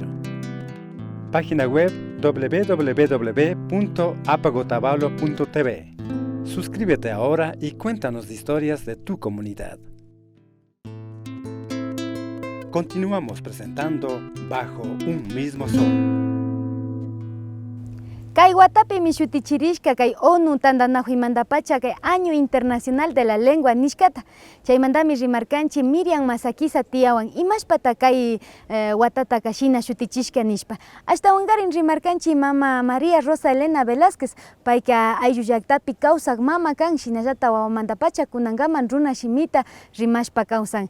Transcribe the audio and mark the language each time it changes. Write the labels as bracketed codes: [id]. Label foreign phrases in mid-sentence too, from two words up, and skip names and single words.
[es] Página web www.apacotavalo.tv. Suscríbete ahora y cuéntanos historias de tu comunidad. Continuamos presentando Bajo un Mismo Sol. [qu] Kay watapi mishutichirishka kay ONU tandanahuimandapacha kay [es] Año Internacional de la Lengua [qu] nishkata. Chaymandami rimarkanchi Miriam Masakisa tiyawan imashpata kay watata kashina shutichishka nishpa. Hasta wangarin rimarkanchi mama María Rosa Elena Velázquez payka ayllu llaktapi kawsak mama kan shinallata wawamandapacha kunangaman runa shimita rimashpa kawsan.